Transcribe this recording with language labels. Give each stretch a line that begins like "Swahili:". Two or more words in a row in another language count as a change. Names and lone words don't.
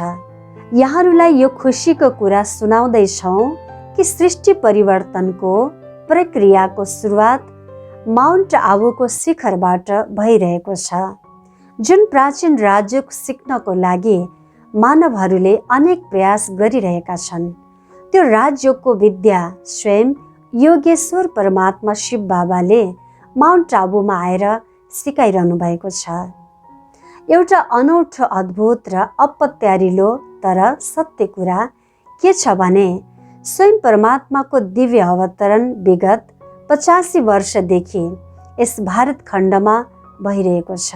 Nepali: यहाँहरूलाई यो खुसीको कुरा सुनाउँदैछौँ कि सृष्टि परिवर्तनको प्रक्रियाको सुरुवात माउन्ट आबुको शिखरबाट भइरहेको छ, जुन प्राचीन राजयोग सिक्नको लागि मानवहरूले अनेक प्रयास गरिरहेका छन्। त्यो राजयोगको विद्या स्वयं योगेश्वर परमात्मा शिव बाबाले माउन्ट आबुमा आएर सिकाइरहनु भएको छ। एउटा अनौठो, अद्भुत र अपत्यारिलो तर सत्य कुरा के छ भने स्वयं परमात्माको दिव्य अवतरण विगत 85 वर्षदेखि यस भारत खण्डमा भइरहेको छ।